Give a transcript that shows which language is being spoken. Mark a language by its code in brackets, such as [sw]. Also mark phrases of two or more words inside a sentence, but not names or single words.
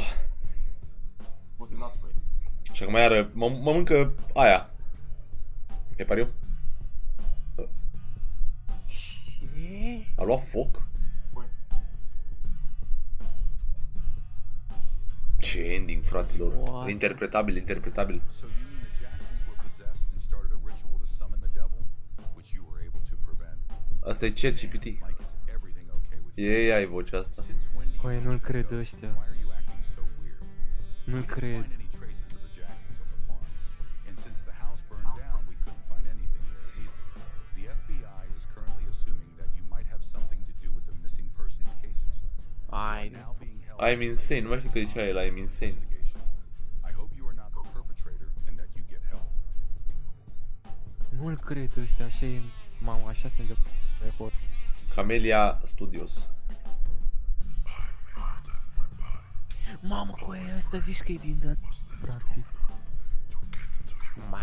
[ro] Poți să-i las, băi. Și acum iară mă mâncă aia. E pariu? Ce? A luat foc? Băi. Ce ending, fraților. [en] What? [ro] Interpretabil, interpretabil. [en] So you mean the Jacksons were possessed and started a ritual to summon the devil, which you were able to prevent? [ro] Asta e ChatGPT. [en] Mike, is everything okay with you? [ro] E ai vocea asta. [en] Since when do you [ro] Păi nu-l cred ăștia. [en] why are you acting so weird? [ro] Nu-l [en] We couldn't [ro] cred. [en] find any traces of the Jacksons on the farm, and since the house burned down, we couldn't find anything there either. The FBI is currently assuming that you might have something to do with the missing persons cases. [ro] Ai, [en] Now being held I'm insane, [ro] nu mai știu că zicea el, [en] I'm insane. investigation. I hope you are not the perpetrator and that you get help. [ro] nu-l cred ăștia, așa e. Mamă, așa se întâmplă. E hot. Camelia Studios. Mamă, cu aia ăsta zici că e din dat. Practic. Ma.